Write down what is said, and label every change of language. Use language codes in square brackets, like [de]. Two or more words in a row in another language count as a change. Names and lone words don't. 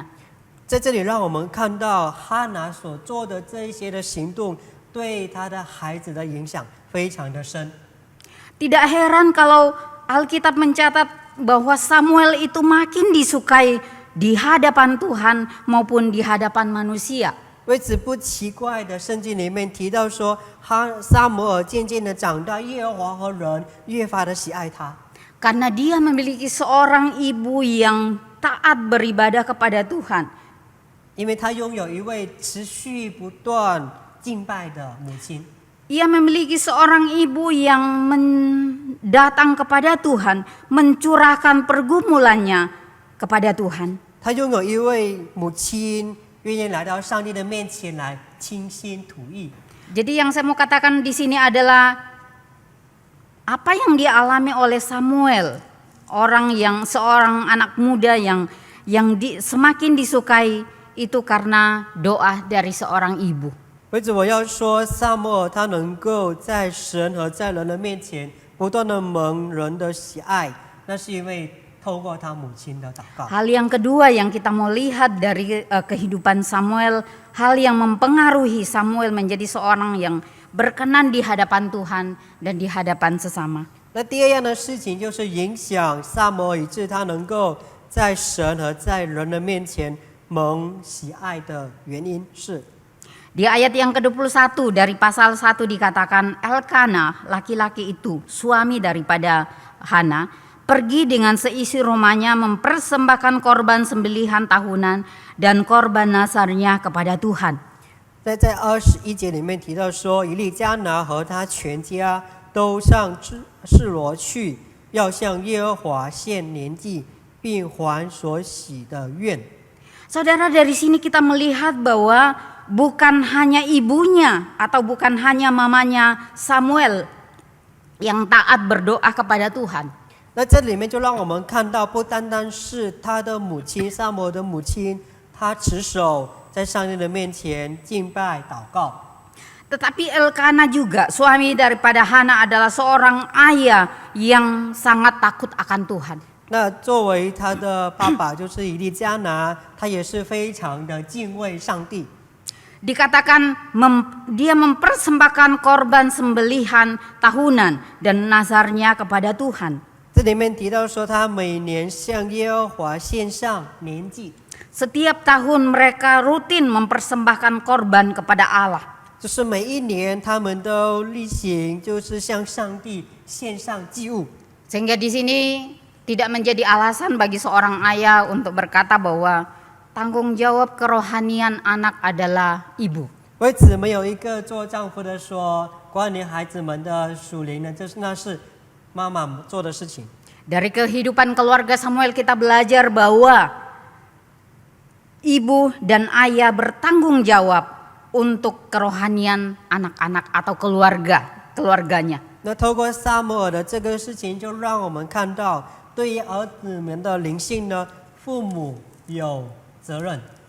[zh] 在这里，让我们看到哈拿所做的这一些的行动，对她的孩子的影响非常的深。 [id] Tidak heran kalau Alkitab mencatat bahwa Samuel itu makin disukai di hadapan Tuhan maupun di hadapan manusia. [zh] 为此不奇怪的，圣经里面提到说，撒母耳渐渐的长大，耶和华和人越发的喜爱他， [id] Karena dia memiliki seorang ibu yang taat beribadah kepada Tuhan. [zh] 因为他拥有一位持续不断敬拜的母亲。 [id] Ia memiliki seorang ibu yang datang kepada Tuhan, mencurahkan pergumulannya kepada Tuhan. [zh] 他拥有一位母亲， 愿意来到上帝的面前来倾心吐意。 [id] Jadi yang saya mau katakan di sini adalah apa yang dialami oleh Samuel, seorang anak muda yang semakin disukai itu karena doa dari seorang ibu. [zh] 为此，我要说，撒母耳他能够在神和在人的面前不断的蒙人的喜爱，那是因为透过他母亲的祷告。 [id] Hal yang kedua yang kita mau lihat dari kehidupan Samuel, hal yang mempengaruhi Samuel menjadi seorang yang berkenan di hadapan Tuhan dan di hadapan sesama. [zh] 那第二样的事情就是影响撒母耳，以致他能够在神和在人的面前蒙喜爱的原因是。 [id] Di ayat yang ke-21 dari pasal 1 dikatakan Elkana, laki-laki itu, suami daripada Hana, pergi dengan seisi rumahnya mempersembahkan korban sembelihan tahunan dan korban nazarnya kepada Tuhan. [zh] 在21节里面提到说，以利加拿和他全家都上示罗去，要向耶和华献年祭，并还所许的愿。 [id] Saudara, dari sini kita melihat bahwa bukan hanya ibunya atau bukan hanya mamanya Samuel yang taat berdoa kepada Tuhan. [zh] 那这里面就让我们看到，不单单是他的母亲撒母耳的母亲，她持守在上帝的面前敬拜祷告。 [id] Tetapi Elkana juga, suami daripada Hana, adalah seorang ayah yang sangat takut akan Tuhan. [zh] 那作为他的爸爸就是以利加拿，他也是非常的敬畏上帝。 [id] Dikatakan dia mempersembahkan korban sembelihan tahunan dan nazarnya kepada Tuhan. [zh] 这里面提到说，他每年向耶和华献上年祭， [id] Setiap tahun mereka rutin mempersembahkan korban kepada Allah. [zh] 就是每一年他们都例行，就是向上帝献上祭物。 [id] Sehingga di sini tidak menjadi alasan bagi seorang ayah untuk berkata bahwa tanggung jawab kerohanian anak adalah ibu. [zh] 为此，没有一个做丈夫的说，管理孩子们的属灵呢，那是妈妈做的事情。 [id] Dari kehidupan keluarga Samuel kita belajar bahwa ibu dan ayah bertanggung jawab untuk kerohanian anak-anak atau keluarganya. [zh] 那透过撒母耳的这个事情，就让我们看到，对于儿子们的灵性呢，父母有责任。